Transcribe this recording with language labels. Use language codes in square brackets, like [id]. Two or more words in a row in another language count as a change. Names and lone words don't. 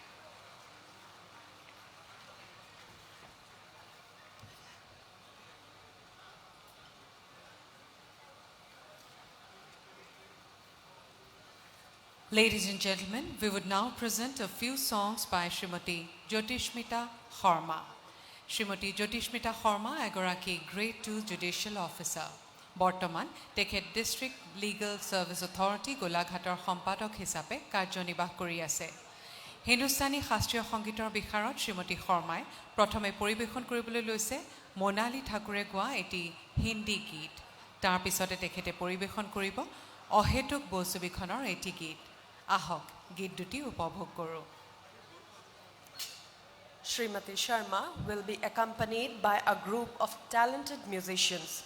[en] Ladies and gentlemen, we would now present a few songs by Srimati Jyotishmita Sharma. [as] Srimati Jyotishmita Sharma, এগৰাকী [en] Grade 2 Judicial Officer. [as] বৰ্তমান, তেখেত [en] District Legal Service Authority, [as] গোলাঘাটৰ সম্পাদক হিচাপে কাৰ্যনিৰ্বাহ কৰি আছে. হিন্দুস্থানী শাস্ত্ৰীয় সংগীতৰ বিশাৰদ শ্ৰীমতী শৰ্মাই প্ৰথমে পৰিৱেশন কৰিবলৈ লৈছে মোনালী ঠাকুৰে গোৱা এটি হিন্দী গীত. তাৰ পিছত তেখেতে পৰিৱেশন কৰিব অহেতুক বসুবিখনৰ এটি গীত. আহক গীত দুটি উপভোগ কৰো. [en] Srimati Sharma will be accompanied by a group of talented musicians.